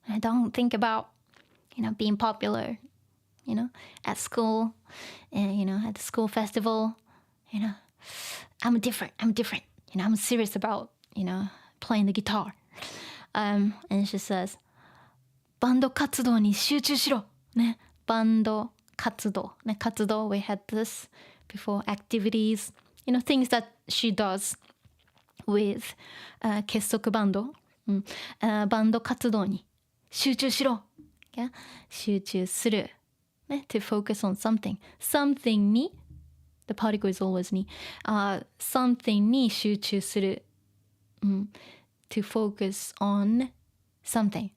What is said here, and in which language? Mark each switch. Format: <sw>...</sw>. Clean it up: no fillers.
<en>Don't think about being popular, at school, and at the school festival. I'm different. I'm serious about playing the guitar.</en> <ja>And she says, バンド活動に集中しろね。バンド活動ね。</ja> <en>活動 we had this before, activities, things that she does with 結束バンド、バンド活動に集中しろ、 yeah? 集中する、ね、 to focus on something に the particle is always に、 something に集中する、 to focus on something.</en>